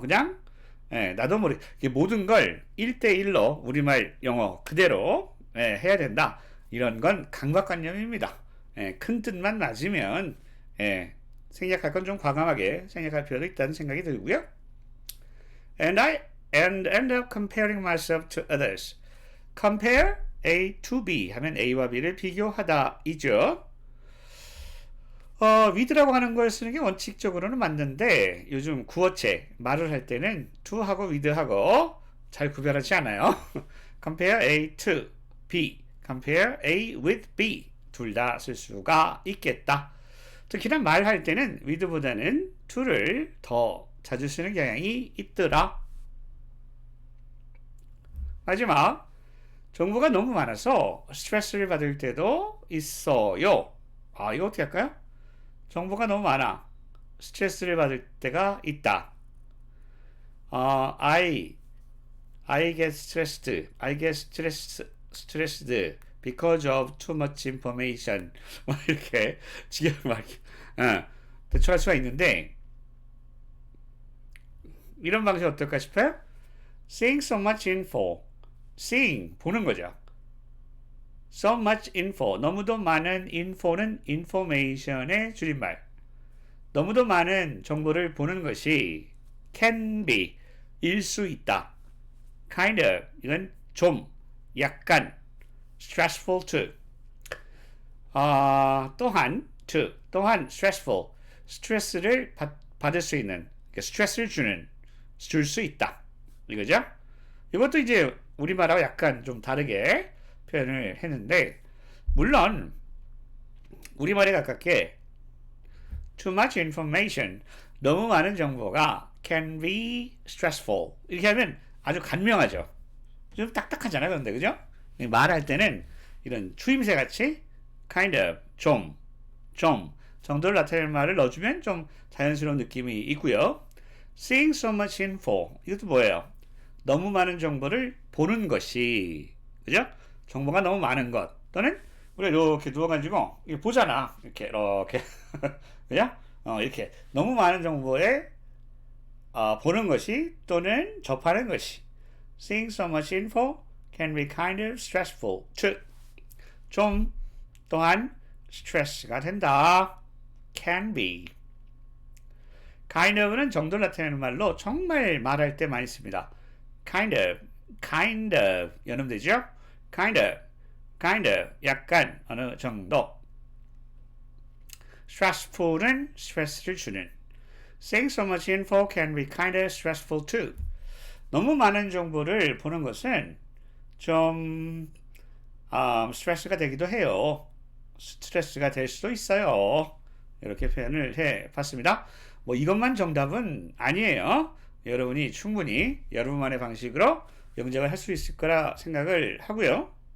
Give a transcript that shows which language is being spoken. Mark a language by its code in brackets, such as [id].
[ko] 그냥 나도 모르게 모든 걸 1대1로 우리말 영어 그대로 해야 된다. 이런 건 강박관념입니다. 큰 뜻만 맞으면 생략할 건 좀 과감하게 생략할 필요도 있다는 생각이 들고요. [en] And I end up comparing myself to others. [ko] Compare A to B 하면 A와 B를 비교하다 이죠. with라고 하는 걸 쓰는 게 원칙적으로는 맞는데 요즘 구어체 말을 할 때는 to하고 with하고 잘 구별하지 않아요. [en] compare A to B, compare A with B [ko] 둘 다 쓸 수가 있겠다. 특히나 말할 때는 with보다는 to를 더 자주 쓰는 경향이 있더라. 마지막 정보가 너무 많아서 스트레스를 받을 때도 있어요. 이거 어떻게 할까요? 정보가 너무 많아. 스트레스를 받을 때가 있다. [en] I get stressed. I get stressed because of too much information. [ko] 뭐 이렇게 지겨울게 대처할 수가 있는데 이런 방식 어떨까 싶어요? [en] Seeing so much info. [ko] Seeing 보는 거죠. [en] So much info. [ko] 너무도 많은 info는 information의 줄임말. 너무도 많은 정보를 보는 것이 can be, 일 수 있다. [en] kind of, [ko] 이건 좀, 약간, [en] stressful too. [ko] 또한 stressful, 스트레스를 받을 수 있는, 스트레스를 줄 수 있다. 이거죠? 이것도 이제 우리말하고 약간 좀 다르게 표현을 했는데, 물론, 우리말에 가깝게 [en] too much information, [ko] 너무 많은 정보가 [en] can be stressful. [ko] 이렇게 하면 아주 간명하죠. 좀 딱딱하잖아요, 그런데, 그죠? 말할 때는 이런 추임새 같이 kind of, 좀 정도를 나타내는 말을 넣어주면 좀 자연스러운 느낌이 있고요. Seeing so much info, 이것도 뭐예요? 너무 많은 정보를 보는 것이, 그죠? 정보가 너무 많은 것. 또는 우리가 이렇게 누워가지고 보잖아. 이렇게 그죠? 이렇게 너무 많은 정보에 보는 것이 또는 접하는 것이. [en] Seeing so much info can be kind of stressful. [ko] 즉, 좀 또한 스트레스가 된다. [en] Can be. [ko] kind of는 정도를 나타내는 말로 정말 말할 때 많이 씁니다. kind of 연음되죠? kind of 약간 어느 정도. stressful은 스트레스를 주는. [en] Seeing so much info can be kind of stressful too. [ko] 너무 많은 정보를 보는 것은 좀 스트레스가 되기도 해요. 스트레스가 될 수도 있어요. 이렇게 표현을 해봤습니다. 뭐 이것만 정답은 아니에요. 여러분이 충분히 여러분만의 방식으로 영작을 할 수 있을 거라 생각을 하고요.